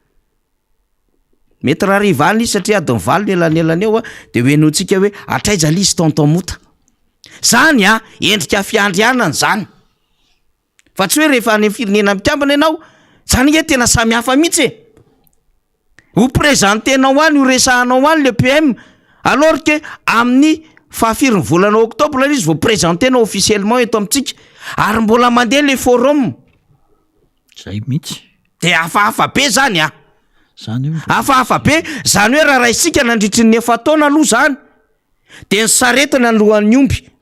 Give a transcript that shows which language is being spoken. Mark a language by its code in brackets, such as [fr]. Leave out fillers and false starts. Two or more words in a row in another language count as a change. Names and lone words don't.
[mg] Mety rariva any izy satria adiny valo nelanelany eo de hoe notsika hoe atraiza lizy tonton mota. Zany endrika fiandrianana zany. Fa tsy hoe rehefa any firenena mitambana ianao, zany hoe tena samy hafa mihitsy. Ho présentenao any, ho resahanao any [fr] le PM, alors que [mg] amin'ny fahafiriny volana octobre izy vao présentenao officiellement eto amintsika, ary mbola mandeha le forum. Zay mihitsy. De hafahafa be zany Zany hoe hafahafa be, zany hoe raha isika nandritry ny 9 taona aloha zany, de ny sarety ny alohan'ny omby.